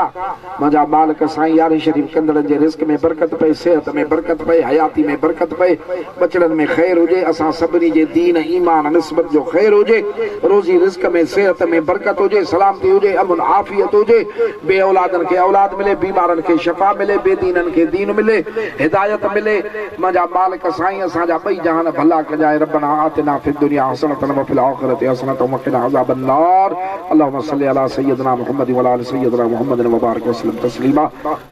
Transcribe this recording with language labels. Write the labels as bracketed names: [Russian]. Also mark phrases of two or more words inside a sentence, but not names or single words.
[Sindhi] मुंहिंजा मालिक साईं यारहीं शरीफ़ कंदड़नि जे रिज़्क़ में बरकत पए सेहत में बरकत पए हयाती में बरकत पए बचड़नि में ख़ैर हुजे असां सभिनी जे दीन ईमान निस्बत जो ख़ैर हुजे रोज़ी रिज़्क़ में सेहत में बरकत हुजे सलामती हुजे अमन आफ़ियत हुजे बे औलादनि खे औलाद मिले बीमारनि खे शफ़ा मिले बेदीननि खे दीन मिले हिदायत मिले। मुंहिंजा मालिक साईं असांजा ॿई जहान भला कजाए [Arabic] ربنا آتنا في الدنيا حسنة وفي الآخرة حسنة وقنا عذاب النار. اللهم صل على سيدنا محمد وعلى آل سيدنا محمد وبارك وسلم تسليما.